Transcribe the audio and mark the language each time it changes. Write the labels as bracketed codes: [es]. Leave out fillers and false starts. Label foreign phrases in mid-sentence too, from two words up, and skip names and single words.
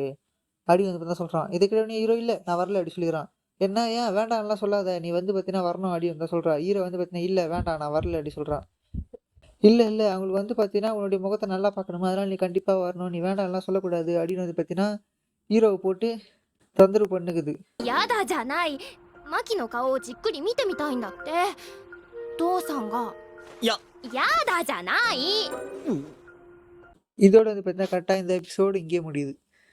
[ta] அப்படின்னு வந்து பாத்தீங்கன்னா சொல்றான். இத கேட்டவுடனே ஹீரோ இல்ல நான் வரல அப்படி சொல்லிக்கிறான். என்ன ஏன் வேண்டாம்லாம் சொல்லாத. நீ வந்து பாத்தீங்கன்னா வரணும் அப்படின்னு தான் சொல்றா. ஹீரோ வந்து பாத்தீங்கன்னா இல்ல வேண்டாம் நான் வரல அப்படி சொல்றான். இல்ல அவங்களுக்கு வந்து பாத்தீங்கன்னா உன்னுடைய முகத்த நல்லா பார்க்கணுமா, அதனால நீ கண்டிப்பா வரணும். நீ வேண்டாம்லாம் சொல்லக்கூடாது அப்படின்னு வந்து பாத்தீங்கன்னா ஹீரோவ போட்டு தொந்தரவு பண்ணுகுது. [ja] やだじゃない。マキの顔をじっくり見てみたいんだって。父さんが。いや、やだじゃない。 [ta] இதோட வந்து பாத்தீங்கன்னா கரெக்ட்டா இந்த எபிசோடு இங்கேயே முடியுது.